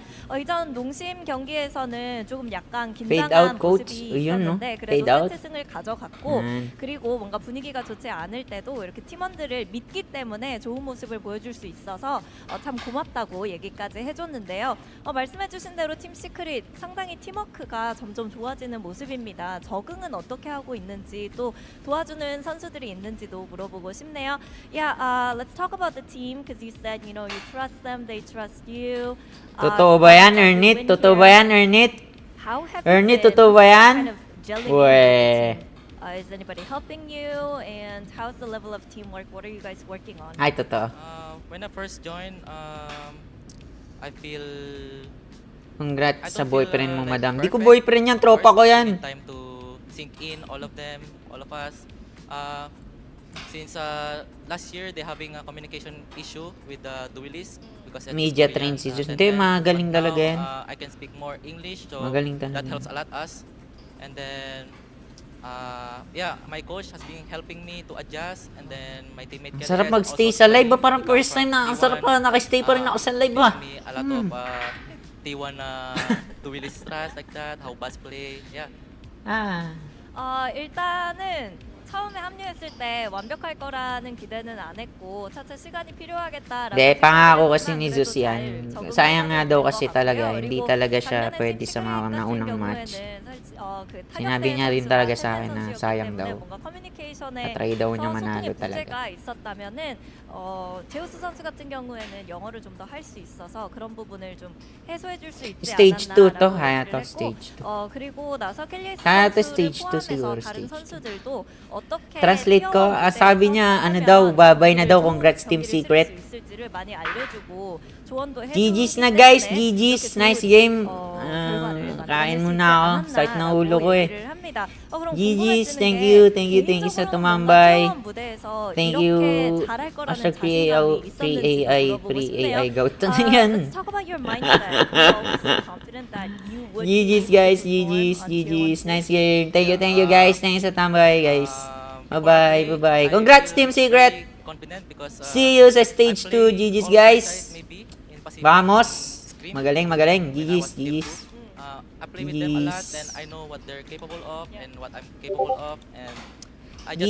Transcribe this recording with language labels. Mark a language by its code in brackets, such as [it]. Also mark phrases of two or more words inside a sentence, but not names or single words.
[ko] 이전 농심 경기에서는 조금 약간 긴장한 모습이 있었는데 그래도 세트승을 가져갔고 그리고 뭔가 분위기가 좋지 않을 때도 이렇게 팀원들을 믿기 때문에 좋은 모습을 보여줄 수 있어서 참 고맙다고 얘기까지 해줬는데요. 말씀해주신 대로 팀 시크릿 상당히 팀워크가 점점 좋아지는 모습입니다. 적응은 어떻게 하고 있는지 또 도와주는 선수들이 있는지도 물어보고 싶네요. [en] Let's talk about the team because you said you trust them, they trust you. [tl] Totoo ba yan, Ernit? Totoo ba yan, Ernit? [en] How have [tl] Ernit, [en] you been [tl] totoo ba yan? [en] kind of gelling in with the team? Is anybody helping you? And how's the level of teamwork? What are you guys working on? [tl] Ay, totoo. [en] When I first joined, I feel [tl] Congrats sa [en] don't [tl] boyfriend [en] feel, [tl] mo, [en] like, [tl] madam. Di ko [en] perfect. [tl] boyfriend yan, [en] Of [tl] tropa ko [en] course, [tl] yan. [en] need time to sink in all of them, all of us. Since last year they having a communication issue with the duelists because Media transition. [tl] Hindi, magaling talaga yan. [en] I can speak more English, so [tl] Magaling talaga [en] that [tl] yan. [en] helps a lot us. And then my coach has been helping me to adjust, and then my teammate [tl] Ang [en] Kelly [tl] sarap [en] has [tl] magstay [en] also [tl] sa live, [en] joined [tl] parang [en] me [tl] first [en] from [tl] time na. Ang [en] T1. [tl] sarap pa, nakastay pa rin ako sa live ah. [en] Me a lot of T1 duelist strats like that, how bus play, yeah. [ko] 일단은 처음에 합류했을 때 완벽할 거라는 기대는 안 했고 차차 시간이 필요하겠다라고 [tl] Hindi, pangako kasi [ko] 생각을 [tl] ni [ko] 했지만 [tl] Zeus [ko] 그래도 [tl] yan. [ko] 잘 적응을 [tl] Sayang nga [ko] 해내는 [tl] daw [ko] 것 [tl] kasi [ko] 같고요. [tl] talaga. Hindi [ko] 그리고 [tl] talaga siya [ko] 작년에 [tl] pwede [ko] 팀 [tl] sa mga [ko] 시크릿 [tl] naunang [ko] 같은 [tl] match. [ko] 경우에는 [tl] Sinabi niya rin talaga sa akin na sayang daw. [ko] 커뮤니케이션에 [tl] Na-try daw niya [ko] 소통의 [tl] manalo [ko] 부재가 [tl] talaga. [ko] 있었다면은 제우스 선수 같은 경우에는 영어를 좀 더 할 수 있어서 그런 부분을 좀 해소해 줄 수 있지 [tl] Stage 2 to, [ko] 않았나라고 [tl] kaya [ko] 얘기를 [tl] to, [ko] 했고 [tl] stage 2. [ko] 그리고 나서 켈리스 [tl] Kaya to [ko] 선수를 [tl] stage 2 [ko] 포함해서 [tl] siguro, [ko] 다른 [tl] stage 2. [ko] 선수들도 어떻게 [tl] Translate ko, [ko] 뛰어넘을 때 [tl] sabi niya, ano daw, babay na daw, congrats Team Secret. [ko] 있을지를 많이 알려주고 조언도 해주기 [tl] GG's na guys, [ko] 때문에 [tl] GG's, [ko] 이렇게 [tl] nice [ko] 좋은, [tl] game. [ko] 결과를 만들어낼 [tl] Kain [ko] 수 [tl] muna [ko] 있지 [tl] ako, sakit na ulo ko eh. [ko] 얘기를 합니다. 그럼 [tl] GG's, [ko] 궁금해지는 [en] thank [ko] 게 [en] you, thank you, thank you sa [ko] 개인적으로는 [tl] tumambay. [ko] 뭔가 무대에서 [en] Thank [ko] 이렇게 [en] you, [ko] 잘할 거라는 [tl] Asha [ko] 자신감이 있었는지 [tl] pre-AI, [ko] 물어보고 싶네요. [en] pre-AI goat. [tl] Ano yan? [en] Let's talk about your mindset. You're always so confident that you would be [tl] GG's [en] able [tl] guys, [en] to perform [tl] GG's, [en] on tier [tl] GG's. [en] 1 Nice game. Thank you guys. Thank you [tl] sa tambay [en] guys. Bye-bye, bye-bye. Congrats Team Secret! Confident because See you sa stage 2. GG's guys. maybe in Pacific. Vamos! Scream. [tl] Magaling, magaling. [en] When I was [tl] GG's, GG's. [en] I play with them a lot, [tl] GG's. [en] then I know what they're capable of and what I'm capable of, and I just